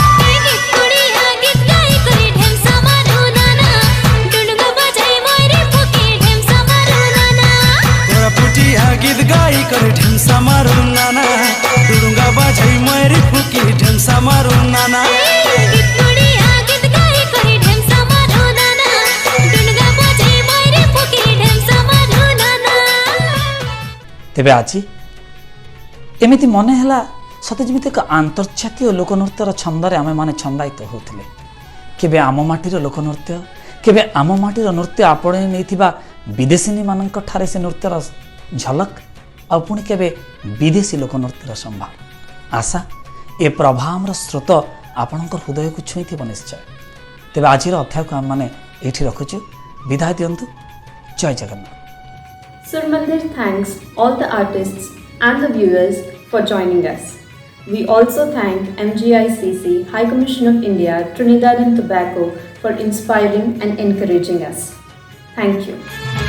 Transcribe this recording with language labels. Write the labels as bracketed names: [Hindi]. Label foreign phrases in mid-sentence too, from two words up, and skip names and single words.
[Odia] କୋରାପୁଟିଆ ଗୀତ ଗାଈ କର ଢିମସା ମାରୁ ନାନା, ଡୁଡୁଙ୍ଗା ବାଜାଈ ମେରି ଫୁକି ଢିମସା ମାରୁ ନାନା। ढिमसा ତେବେ ଆଜି ଏମିତି ମନେ ହେଲା ସତେ ଯେମିତି ଏକ ଆନ୍ତର୍ଜାତୀୟ ଲୋକନୃତ୍ୟର ଛନ୍ଦରେ ଆମେମାନେ ଛନ୍ଦାୟିତ ହେଉଥିଲେ। କେବେ ଆମ ମାଟିର ଲୋକନୃତ୍ୟ, କେବେ ଆମ ମାଟିର ନୃତ୍ୟ ଆପଣେଇ ନେଇଥିବା ବିଦେଶୀମାନଙ୍କ ଠାରେ ସେ ନୃତ୍ୟର ଝଲକ, ଆଉ ପୁଣି କେବେ ବିଦେଶୀ ଲୋକନୃତ୍ୟର ସମ୍ଭାର। ଆଶା ଏ ପ୍ରଭାବର ସ୍ରୋତ ଆପଣଙ୍କର ହୃଦୟକୁ ଛୁଇଁଥିବ ନିଶ୍ଚୟ। ତେବେ ଆଜିର ଅଧ୍ୟାୟକୁ ଆମେମାନେ ଏଇଠି ରଖୁଛୁ। ବିଦାୟ ଦିଅନ୍ତୁ। ଜୟ ଜଗନ୍ନାଥ। [English] Surmandir thanks all the artists and the viewers for joining us. We also thank MGICC, High Commission of India, Trinidad and Tobago for inspiring and encouraging us. Thank you.